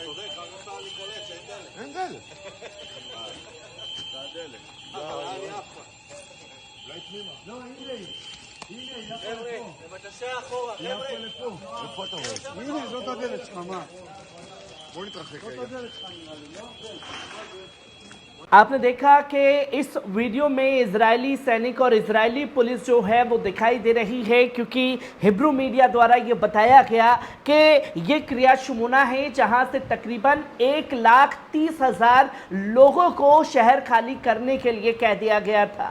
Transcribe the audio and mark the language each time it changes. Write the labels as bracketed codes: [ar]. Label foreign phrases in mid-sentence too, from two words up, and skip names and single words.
[he] אין דלק. לא, הנה. חבר'ה, לבטסי אחורה, חבר'ה. איפה אתה רואה? הנה, זאת הדלת שלך, מה? בוא נתרחק רגע. זאת הדלת שלך נראה לי, לא? [hi] आपने देखा कि इस वीडियो में इजरायली सैनिक और इजरायली पुलिस जो है वो दिखाई दे रही है, क्योंकि [en] Hebrew media [hi] द्वारा ये बताया गया कि ये किर्यात शमोना है जहां से तकरीबन 1,30,000 लोगों को शहर खाली करने के लिए कह दिया गया था।